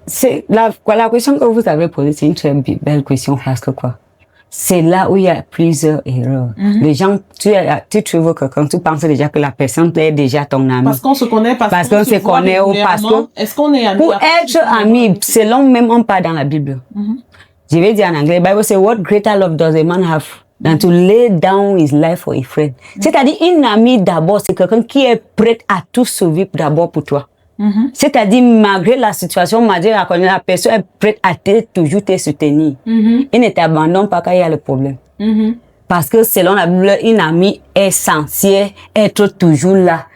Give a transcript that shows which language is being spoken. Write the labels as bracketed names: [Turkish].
[French] C'est la question que vous avez posée, c'est une très belle question parce que quoi? C'est là où il y a plusieurs erreurs. Les gens, tu trouves quelqu'un, tu penses déjà que la personne est déjà ton ami. Parce qu'on se connaît, parce qu'on se connaît ou parce que, est-ce qu'on est amis? Pour être ami, selon même on parle dans la Bible. Je vais dire en anglais, [English] the Bible says, what greater love does a man have than to lay down his life for a friend. [French] C'est-à-dire, une amie d'abord, c'est quelqu'un qui est prêt à tout sauver d'abord pour toi. C'est-à-dire, malgré la situation, malgré la personne est prête à toujours te soutenir. Il ne t'abandonne pas quand il y a le problème. Parce que selon la Bible, une amie est censée être toujours là.